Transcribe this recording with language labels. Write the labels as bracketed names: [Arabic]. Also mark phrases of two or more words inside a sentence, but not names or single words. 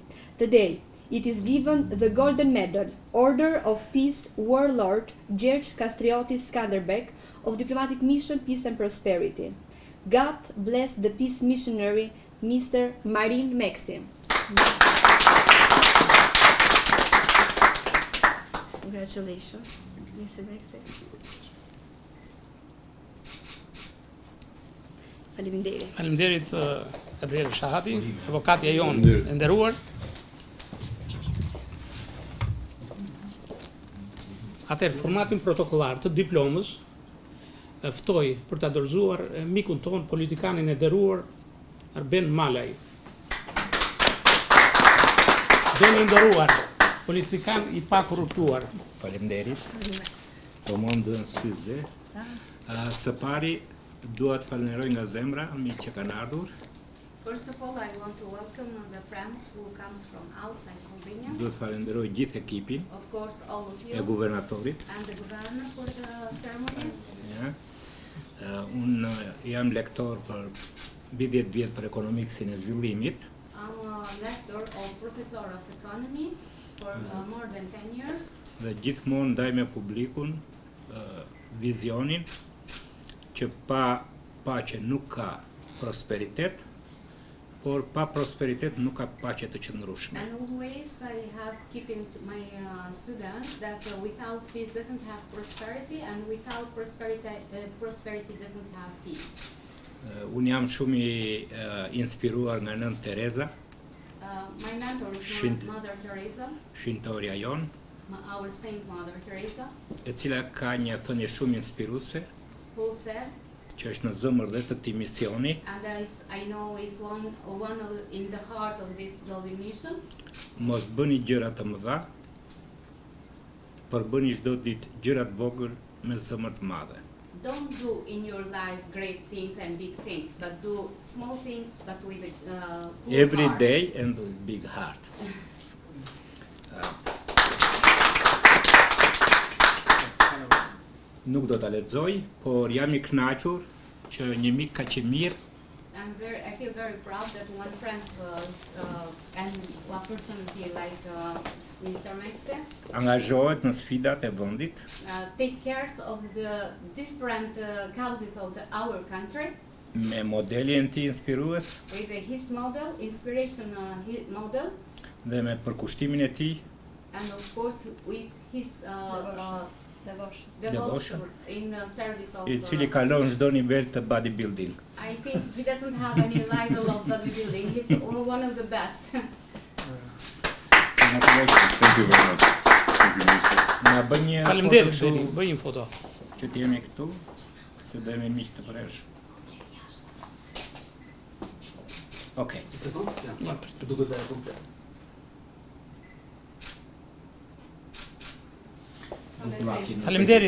[English] Today, it is given the Golden Medal, Order of Peace Warlord Gjergj Kastriotis Skanderbeg of Diplomatic Mission Peace and Prosperity. God bless the peace missionary, Mr. Marin Meksi. Congratulations, Mr. Maxe. [Albanian] Faleminderit. Faleminderit Gabriel Shahati, avokatja jonë e nderuar. Atëherë, formatin protokollar të diplomës ftoj për ta dorëzuar mikun ton, politikanin e nderuar Arben Malaj. Deni nderuar, politikan I pakorruptuar. Faleminderit. Po më ndën syze. Së pari dua të falenderoj nga zemra miq që kanë ardhur. [English] First of all, I want to welcome the friends who comes from outside Albania. [Albanian] Duhet të falenderoj gjithë ekipin [English] Of course, all of [Albanian] e [English] you [Albanian] guvernatorit. [English] and the governor for the ceremony. [Albanian] Ja. Unë jam lektor për mbi 10 vjet për ekonomiksin e zhvillimit. [English] I'm a lecturer or professor of economy for more than 10 years. [Albanian] Dhe gjithmonë ndaj me publikun vizionin që pa paqe nuk ka prosperitet, por pa prosperitet nuk ka paqe të qëndrueshme. [English] And always I have keeping my students that without peace doesn't have prosperity, and without prosperity doesn't have peace. [Albanian] Unë jam shumë I inspiruar nga nën Tereza, [English] My mentor is Mother Teresa, [Albanian] shintorja jon, [English] our Saint Mother Teresa, [Albanian] e cila ka një thënie shumë inspiruese, [English] who said, [Albanian] që është në zemër dhe të këtij misioni, [English] and I know is one of in the heart of this loving mission. [Albanian] mos bëni gjëra të mëdha, por bëni çdo ditë gjëra të vogël me zemër të madhe. [English] Don't do in your life great things and big things, but do small things but with a full Every heart. day and with big heart. [Albanian] Nuk do ta lexoj, por jam I kënaqur që një mik kaq I mirë [English] I feel very proud that one friend and one personality like Mr. Maxe [Albanian] angazhohet në sfidat e vendit, [English] take care of the different causes of our country [Albanian] me modelin e tij inspirues [English] with his model, inspiration model, [Albanian] dhe me përkushtimin e tij [English] and of course with his Devotion. in service of [Albanian] I cili kalon çdo nivel të bodybuilding. [English] I think he doesn't have any level of bodybuilding. He's one of the best. Thank you very much. Thank you, Minister. [Albanian] Na bën një Faleminderit, foto Beni, kështu bëj një foto. që të jemi këtu, se do jemi miq të përhershëm. Okej. Faleminderit